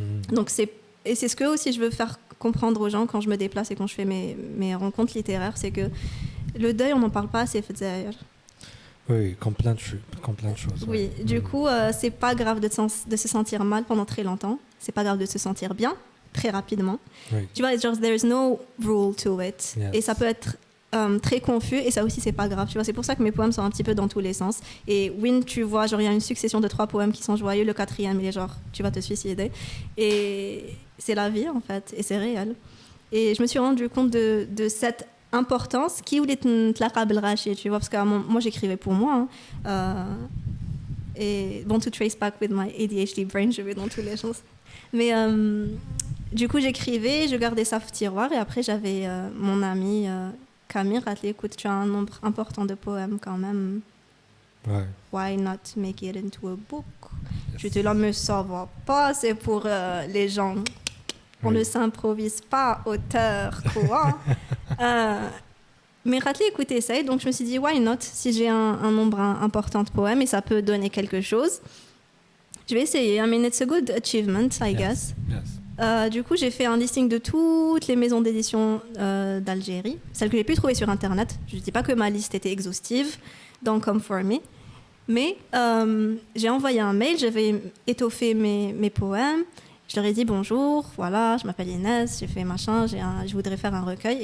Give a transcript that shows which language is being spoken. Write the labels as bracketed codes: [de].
[fr] Donc c'est ce que aussi je veux faire comprendre aux gens quand je me déplace et quand je fais mes rencontres littéraires, c'est que le deuil, on n'en parle pas assez. Oui, comme plein de choses. Oui, du coup, c'est pas grave de se sentir mal pendant très longtemps. C'est pas grave de se sentir bien très rapidement. Oui. Tu vois, genre, [en] there's no rule to it. Yes. [fr] Et ça peut être très confus, et ça aussi c'est pas grave, tu vois. C'est pour ça que mes poèmes sont un petit peu dans tous les sens. Et Win, tu vois, genre il y a une succession de 3 poèmes qui sont joyeux, le 4e il est genre tu vas te suicider, et c'est la vie en fait, et c'est réel. Et je me suis rendu compte de cette importance qui voulait te racher, tu vois, parce que moi j'écrivais pour moi, hein. Et bon, [en] to trace back with my ADHD brain, [fr] je vais dans tous les sens, mais du coup j'écrivais, je gardais ça au tiroir, et après j'avais mon ami Camille, écoute, tu as un nombre important de poèmes quand même. Ouais. [en] Why not make it into a book? Yes. [fr] Je te la me ça va pas, c'est pour les gens. On ne s'improvise pas auteur, quoi. Mais Ratley, écoute, essaye. Donc je me suis dit, [en] why not? [fr] Si j'ai un nombre important de poèmes et ça peut donner quelque chose, je vais essayer. [en] I mean, it's a good achievement, I guess. Yes. [fr] Du coup, j'ai fait un listing de toutes les maisons d'édition d'Algérie, celles que j'ai pu trouver sur Internet. Je ne dis pas que ma liste était exhaustive, [en] don't come for me. [fr] Mais j'ai envoyé un mail, j'avais étoffé mes poèmes. Je leur ai dit bonjour, voilà, je m'appelle Inès, j'ai fait machin, je voudrais faire un recueil.